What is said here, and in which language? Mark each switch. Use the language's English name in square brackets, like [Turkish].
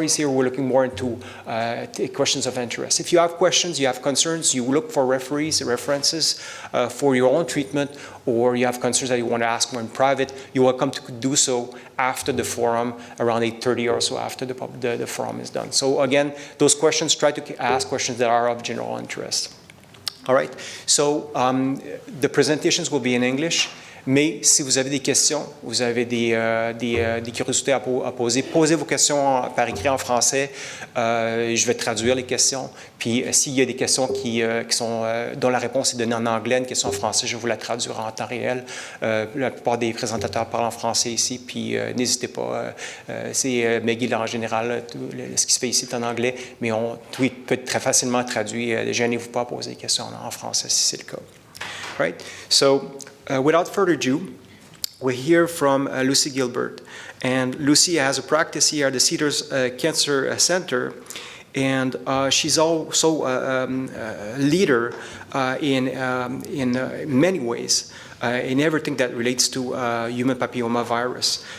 [English] We're looking more into questions of interest. If you have questions, you have concerns, you look for references for your own treatment, or you have concerns that you want to ask more in private, you're welcome to do so after the forum, around 8:30 or so, after the forum is done. So again, those questions, try to ask questions that are of general interest. All right, so the presentations will be in English, [French] mais si vous avez des questions, vous avez des curiosités à poser, posez vos questions par écrit en français. Je vais traduire les questions. Puis s'il y a des questions dont la réponse est donnée en anglais, une question en français, je vous la traduire en temps réel. La plupart des présentateurs parlent en français ici, puis n'hésitez pas. C'est McGill en général, ce qui se fait ici est en anglais, mais tout peut être très facilement traduit. Gênez-vous pas à poser des questions en français si c'est le cas. [English] Right? So, without further ado, we hear from Lucy Gilbert. And Lucy has a practice here at the Cedars Cancer Center. And she's also a leader in many ways, in everything that relates to human papillomavirus.